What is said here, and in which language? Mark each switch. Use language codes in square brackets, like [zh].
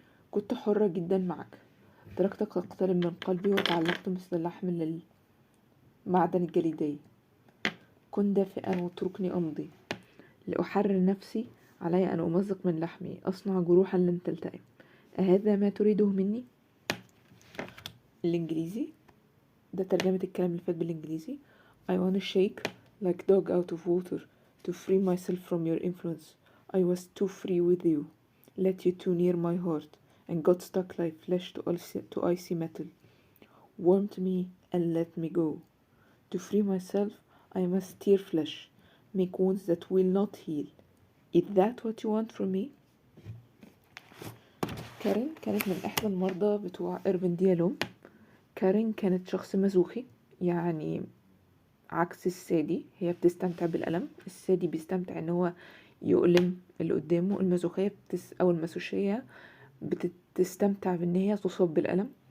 [ar] كنت حرة جدا معك، تركتك تقترب من قلبي وتعلقت مثل اللحم للمعدن الجليدي. كن دافئا واتركني أمضي، لأحرر نفسي علي أن أمزق من لحمي، أصنع جروحا لن تلتئم. أهذا ما تريده مني؟ الإنجليزي ده ترجمة الكلام اللي فات بالإنجليزي: [en] I wanna shake like dog out of water to free myself from your influence. I was too free with you, let you too near my heart, and got stuck like flesh to icy metal. Warmed me and let me go. To free myself I must tear flesh, make wounds that will not heal. Is that what you want from me? [ar] كارين كانت من إحدى المرضى بتوع إيرفين دي يالوم. كارين كانت شخص مزوخي، يعني عكس السادي. هي بتستمتع بالألم، السادي بيستمتع إن هو يؤلم اللي قدامه. المازوخية أو الماسوشية بتستمتع بإن هي تصاب بالألم.